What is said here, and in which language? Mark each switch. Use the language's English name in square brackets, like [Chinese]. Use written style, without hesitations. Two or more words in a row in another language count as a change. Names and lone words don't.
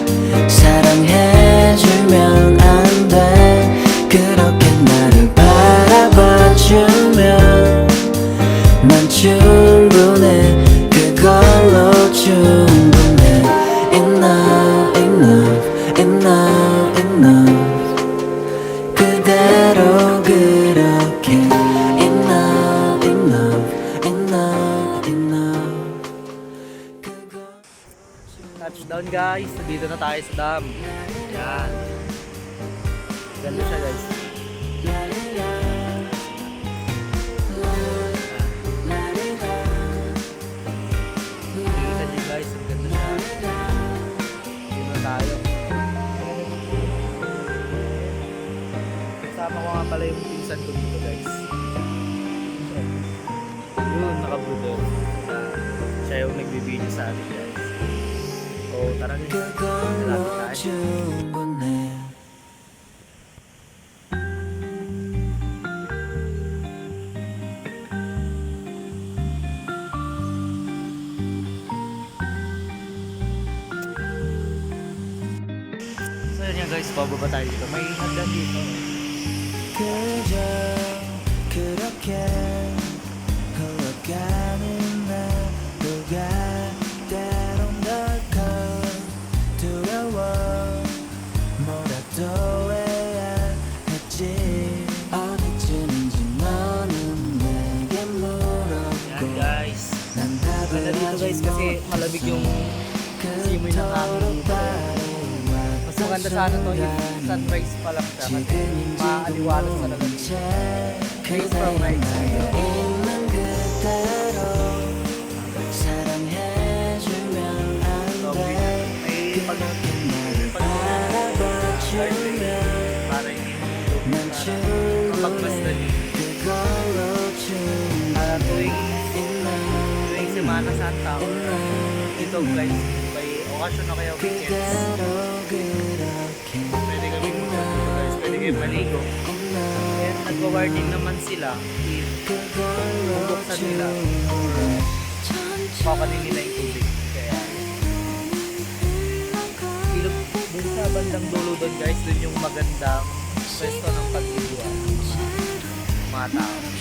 [Korean] 사랑해주면 안 돼 그렇게 나를 바라봐주면 난 충분해 그걸로 충분해 [English] Enough, enough, enough, enough [Korean] 그대로 그렇게 [English] Enough, enough, enough, enough Touchdown guys, [Filipino] dito na tayo sa dam. Yan. Ganda siya guys. Kita niyo guys, ang ganda siya. Dito na tayo. Kasama ko nga pala yung pinsan ko dito guys. Yun, nakabuto. Siya yung nagbibideo sa atin guys. So tara guys, [Korean] 그걸로 충분해 [Filipino] so yun nga guys, bababa tayo dito. May hagdan dito. [Korean] 그저 그렇게 흘러가는 하루가 때론 덜컥 두려워 뭐라도 해야 했지 어디쯤인지 너는 내게 [Filipino] Yan [Korean] 물었고 [Filipino] guys. [Korean] 난 답을 [Filipino] Ganda dito guys kasi malamig yung simoy ng hangin dito. Mas maganda sana to [English] if sunrise [Filipino] pa lang siya kasi maaliwalas talaga dito. [English] Based from my experience. [Korean] 있는 그대로 사랑해주면 [Filipino] So, [Korean] 안 돼 [Filipino] may [Korean] 바라봐주면 [Filipino] para hindi [Korean] 난 [Filipino] kapag mas [Korean] 충분해 [Filipino] dali. [Korean] 그걸로 충분해 [Filipino] Tuwing Semana Santa or dito guys, may okasyon na kaya weekends. [Korean] 그대로 그렇게 [Filipino] Pwede kami dito guys, pwede kayo maligo. And nagwa-warning naman sila if bubuksan nila pakanin nila yung tubig. Kaya ilog dun sa bandang dulo doon guys, dun yung magandang pwesto ng pagliguan mga tao.